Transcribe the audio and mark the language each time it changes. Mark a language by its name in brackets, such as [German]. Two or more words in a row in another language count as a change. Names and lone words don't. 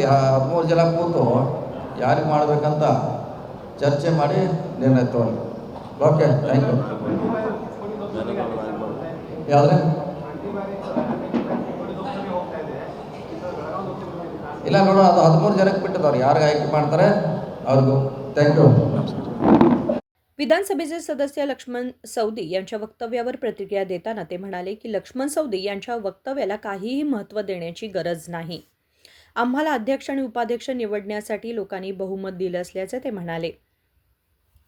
[Kannada] 13 ಜನ ಕೂತು ಯಾರಿಗೆ ಮಾಡಬೇಕಂತ ಚರ್ಚೆ ಮಾಡಿ ನಿರ್ಣಯ ತಗೊಳ್ಳಿ. [English] okay, thank you. [Kannada] ಯಾವುದೇ ಇಲ್ಲ ನೋಡು, ಅದು 13 ಜನಕ್ಕೆ ಬಿಟ್ಟಿದ್ದವ್ರು ಯಾರಿಗೆ ಆಯ್ಕೆ ಮಾಡ್ತಾರೆ ಅವ್ರಿಗೂ. [English] thank you. [Marathi] विधानसभेचे सदस्य लक्ष्मण सवदी यांच्या वक्तव्यावर प्रतिक्रिया देताना ते म्हणाले की लक्ष्मण सवदी यांच्या वक्तव्याला काहीही महत्त्व देण्याची गरज नाही. आम्हाला अध्यक्ष आणि उपाध्यक्ष निवडण्यासाठी लोकांनी बहुमत दिलं असल्याचे ते म्हणाले.